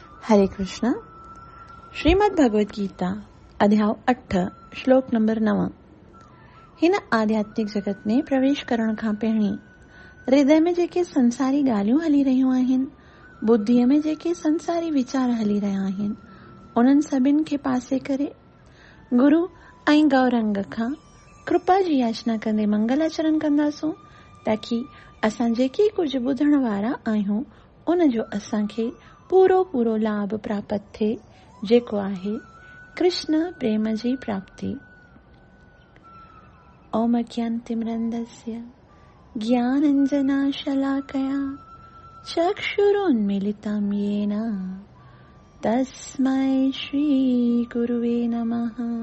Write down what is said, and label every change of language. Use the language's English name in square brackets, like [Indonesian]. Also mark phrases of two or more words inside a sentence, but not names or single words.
[Sindhi] हरे कृष्ण। श्रीमद् भगवद गीता अध्याय 8 श्लोक नंबर 9। हिन आध्यात्मिक जगत में प्रवेश करण खां पहिरीं हृदय में जेके संसारी ॻाल्हियूं हली रहियूं आहिनि, बुद्धीअ में जेके संसारी वीचार हली रहिया आहिनि, उन्हनि सभिनि खे पासे करे गुरु ऐं गौरंग खां कृपा जी याचना कंदे मंगल आचरण कंदासूं, ताकि असां जेके कुझु ॿुधण वारा आहियूं उन जो असांखे पूरो लाभ प्राप्त थिए, जेको आहे कृष्ण प्रेम जी प्राप्ति। [Sanskrit] ओम ज्ञानतिमिरन्दस्य ज्ञानाञ्जनशलाकया चक्षुरुन्मीलितं येन तस्मै श्रीगुरुवे नमः।